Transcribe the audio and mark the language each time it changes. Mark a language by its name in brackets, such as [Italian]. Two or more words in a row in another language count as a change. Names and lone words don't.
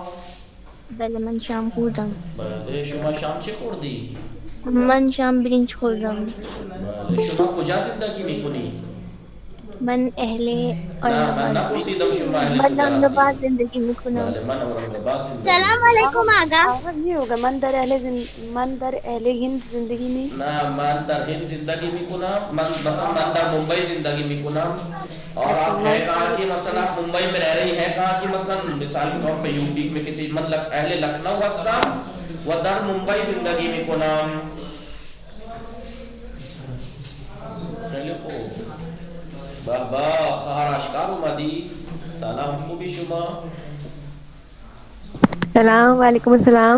[Persian] بله من شام خوردم. بله شما شام چی خوردی؟ من شام برنج خوردم. بله شما کجا زندگی میکنی؟ من اہل نه من نپرسیدم شما اهل من کجا اورنگاباد هستی. زندگی میکنم. بله من اورنگاباد زندگی سلام علیکم آقا. آقا [Urdu] یہ ہوگا [Persian] من در اہل ہند زندگی [Urdu] نہیں. [Persian] نه من در هند زندگی میکنم. من در ممبئی زندگی میکنم. [Urdu] اور آپ ہے کہاں کی؟ مثلا آپ ممبئی میں رہ رہی ہیں کہاں کی؟ مثلا مثال کے طور پہ یو پی میں کسی مطلب [Persian] اہل لکھنؤ هستم و در ممبئی زندگی میکنم. خیلی خوب. به به خواهر اشکار اومدی. سلام، خوبی شما؟ سلام علیکم السلام.